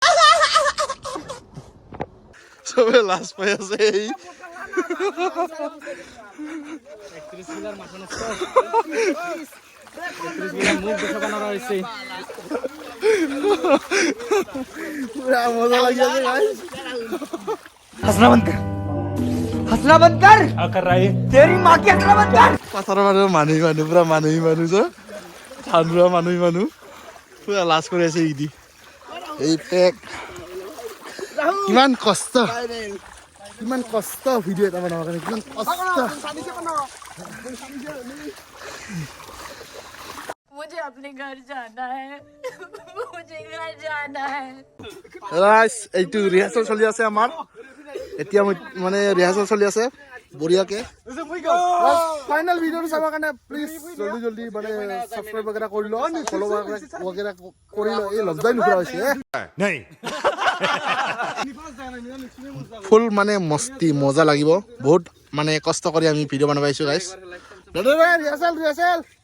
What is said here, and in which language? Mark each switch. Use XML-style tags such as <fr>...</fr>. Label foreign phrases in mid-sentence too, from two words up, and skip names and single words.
<as>চবে লাজ পাই আছে এই পুৰা মজা লাগি আছে</as> <hi>हंसना बंद कर कर रहा है तेरी माँ की हंसना बंद कर</hi> <as>পথাৰৰ মানুহ পুৰা মানুহ যে ধান ৰোৱা মানুহ পুৰা লাজ কৰি আছে ইদি এই পেক কিমান কষ্ট ভিডিঅ' এটা বনাবৰ কাৰণে কিমান কষ্ট</as> <hi>मुझे अपने घर जाना है मुझे घर जाना है</hi> <as>ৰাইজ এইটো ৰিহাৰ্চেল চলি আছে আমাৰ এতিয়া মানে ৰিহাৰ্চেল চলি আছে বঢ়িয়াকে ফাইনেল ভিডিঅ'টো চাবৰ কাৰণে প্লিজ জলদি মানে ছাবস্ক্ৰাইব বগেৰা কৰি ল ফ'ল' বগেৰা কৰি ল এই লজ্জাই নুখুৰা হৈছে ফুল মানে মস্তি মজা লাগিব বহুত মানে কষ্ট কৰি আমি ভিডিঅ' বনাব আহিছোঁ গাইজ ৰিহাৰ্চেল</as>